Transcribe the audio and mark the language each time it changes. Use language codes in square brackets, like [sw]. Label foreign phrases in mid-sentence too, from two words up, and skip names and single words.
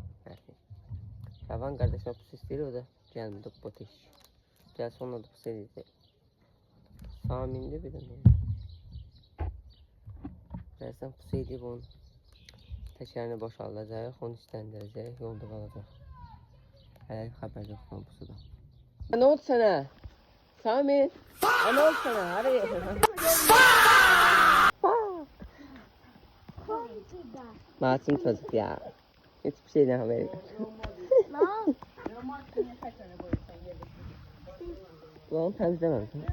[az] Rəvan qardaşına pusu istəyir, o da gəlmədi bu teş. Gəlsə onunla da pusu edəcək. Samindir bir də nə? Gəlsən pusu edib onun təkərini boşaldacaq, onu istəndirəcək, yolda qalacaq. Hələ xəbər yoxdur pusuda. [tr] Ne oldu sana? Samin! Ne oldu sana? Hadi. Masum çocuk ya. Hiçbir şeyden haberi yok. Lan temizlemem.